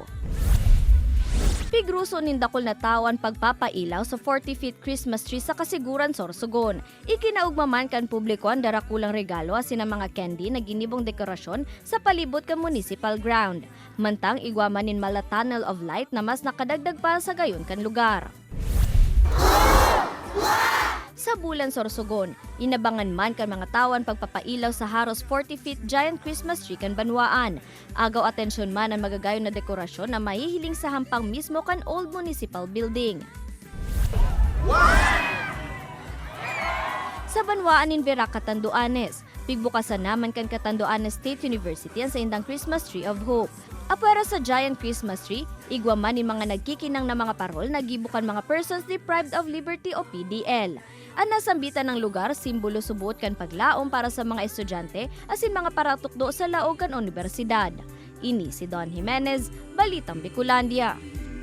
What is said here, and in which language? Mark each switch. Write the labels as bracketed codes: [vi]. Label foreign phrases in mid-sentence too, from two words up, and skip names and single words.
[bik] Pigruso nindakol na tawan pagpapailaw sa 40 [en] feet Christmas tree [bik] sa Kasiguran, Sorsogon. Ikinaugmaman kan publiko ang darakulang regalo asin ang mga candy na ginibong dekorasyon sa palibot kan [en] municipal ground. [bik] Mantang igwaman nin mala [en] tunnel of light [bik] na mas nakadagdag pa sa gayon kan lugar. Sa Bulan, Sorsogon, inabangan man kan mga tawan pagpapailaw sa haros 40 [en] feet giant Christmas tree [bik] kan Banwaan. Agaw atensyon man ang magagayon na dekorasyon na mahihiling sa hampang mismo kan [en] old municipal building. [bik] Sa Banwaan nin Vera, Catanduanes, pigbukasan naman kan Catanduanes State University ang sa indang Christmas Tree of Hope. Apara sa [en] giant Christmas tree, [bik] igwaman ni mga nagkikinang na mga parol na gibukan mga [en] persons deprived of liberty [bik] o PDL. Ang nasambitan ng lugar, simbolo subuot kan paglaom para sa mga estudyante asin mga paratukdo sa laog kan universidad. Ini si Don Jimenez, Balitang Bicolandia.